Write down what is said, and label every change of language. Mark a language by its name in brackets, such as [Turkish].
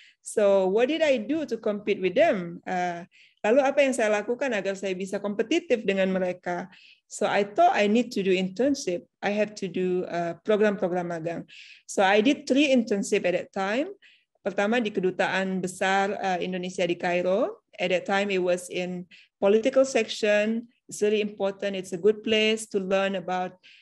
[English] So what did I do to compete with them? [Indonesian] Lalu apa yang saya lakukan agar saya bisa kompetitif dengan mereka? [English] So I thought I need to do internship. I have to do [Indonesian] program-program magang. [English] So I did 3 internship at that time. [Indonesian] Pertama di Kedutaan Besar Indonesia di Cairo. [English] At that time it was in political section. It's really important. It's a good place to learn about,